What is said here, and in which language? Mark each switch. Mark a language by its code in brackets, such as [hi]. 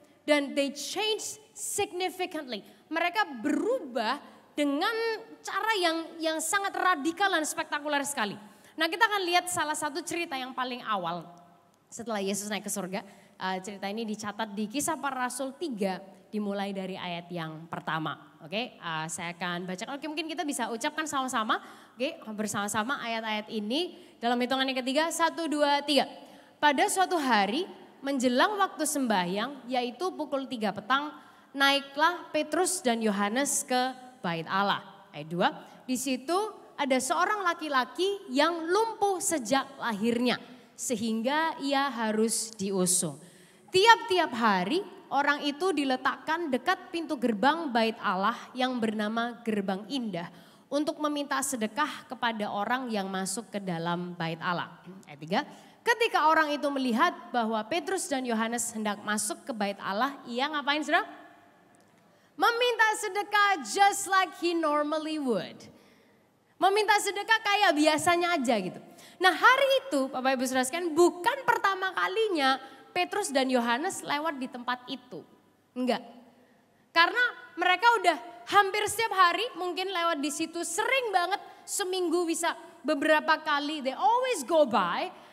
[en] Dan they change significantly. [id] Mereka berubah dengan cara yang sangat radikal dan spektakuler sekali. Nah kita akan lihat salah satu cerita yang paling awal. setelah Yesus naik ke surga. Cerita ini dicatat di Kisah Para Rasul 3 dimulai dari ayat yang pertama. Oke, saya akan bacakan. Oke, mungkin kita bisa ucapkan sama-sama. Oke, bersama-sama ayat-ayat ini dalam hitungan yang ketiga. 1, 2, 3. Pada suatu hari menjelang waktu sembahyang, yaitu pukul 3 petang, naiklah Petrus dan Yohanes ke bait Allah. Ayat 2, di situ ada seorang laki-laki yang lumpuh sejak lahirnya, sehingga ia harus diusung. Tiap-tiap hari orang itu diletakkan dekat pintu gerbang bait Allah yang bernama Gerbang Indah untuk meminta sedekah kepada orang yang masuk ke dalam bait Allah. Ayat 3, ketika orang itu melihat bahwa Petrus dan Yohanes hendak masuk ke bait Allah, ia ngapain saudara? Meminta sedekah [en] just like he normally would. [id] Meminta sedekah kayak biasanya aja gitu. Nah hari itu Bapak Ibu Saudara sekalian bukan pertama kalinya Petrus dan Yohanes lewat di tempat itu. Enggak. Karena mereka udah hampir setiap hari mungkin lewat di situ, sering banget, seminggu bisa beberapa kali, [en] they always go by.